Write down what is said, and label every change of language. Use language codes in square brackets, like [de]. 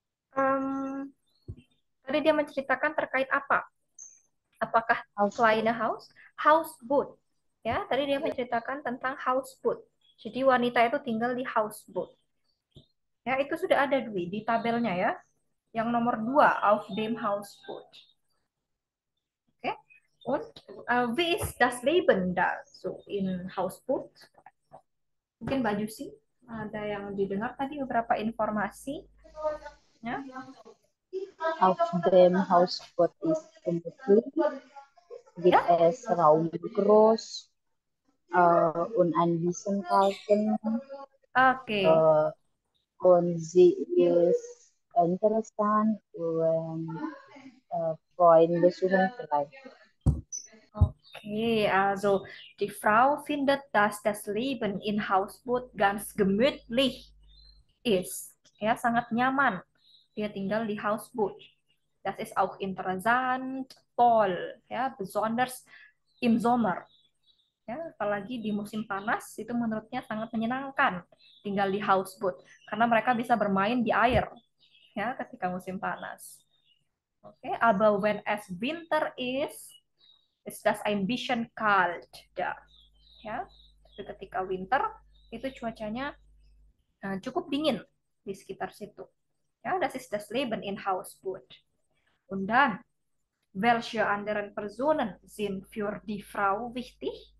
[id] Em, tadi dia menceritakan terkait apa? Apakah kleine house? Houseboat. Ya, tadi dia menceritakan tentang houseboat. Jadi wanita itu tinggal di houseboat. Ya, itu sudah ada Dwi di tabelnya ya. Yang nomor 2, [de] auf dem Hausboot. [id] Oke. [de] Und wie ist das Leben da so in Hausboot? [id] Mungkin Mbak Jusi ada yang didengar tadi beberapa informasi. Ya. [de] Auf dem Hausboot ist gemütlich, gibt es Raum groß und ein bisschen kalten Oke. und sie ist interessant und Freunde suchen frei. Okay, also die Frau findet, dass das Leben in Hausboot ganz gemütlich ist. Ja, [id] sangat nyaman. Dia tinggal di Hausboot. [de] Das ist auch interessant, toll, ya, besonders im Sommer. [id] Ya, apalagi di musim panas itu menurutnya sangat menyenangkan tinggal di houseboat karena mereka bisa bermain di air ya ketika musim panas. [de] Oke, aber when es winter ist das ein bisschen kalt da. [id] Ya, ketika winter itu cuacanya cukup dingin di sekitar situ. [de] Ja, das ist das Leben in Hausboot. Und dann, welche anderen Personen sind für die Frau wichtig?